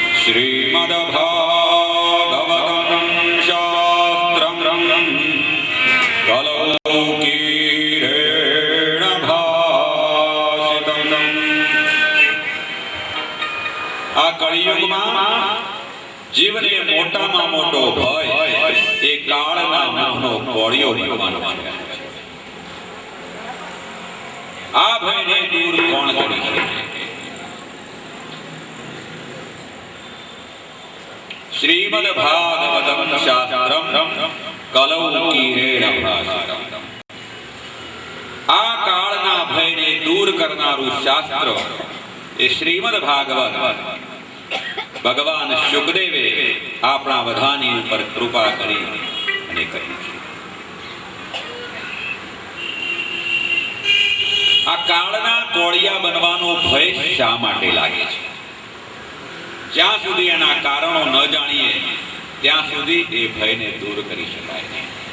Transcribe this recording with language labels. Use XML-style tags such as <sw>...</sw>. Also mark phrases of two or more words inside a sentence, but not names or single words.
<sa>श्रीमद्भागवतं शास्त्रं कलौकीरेण भाषितम्।</sa> <gu>आ कलियुगમાં જીવને મોટામાં મોટો ભય એ કાળના મુખનો કોળિયો બનવાનો છે। આ ભયને દૂર કોણ કરી શકે?</gu> <sa>श्रीमद्भागवतं शास्त्रं कलौकीरेण भाषितम्।</sa> <gu>આ કાળના ભયને દૂર કરનારૂ શાસ્ત્ર એ શ્રીમદ્ભાગવત ભગવાન શુકદેવે આપણા બધાની ઉપર કૃપા કરી અને કહી છે। આ કાળના કોળિયા બનવાનો ભય શા માટે લાગે છે? જ્યાં સુધી એના કારણો ન જાણીએ ત્યાં સુધી એ ભયને દૂર કરી શકાય નહીં।</gu>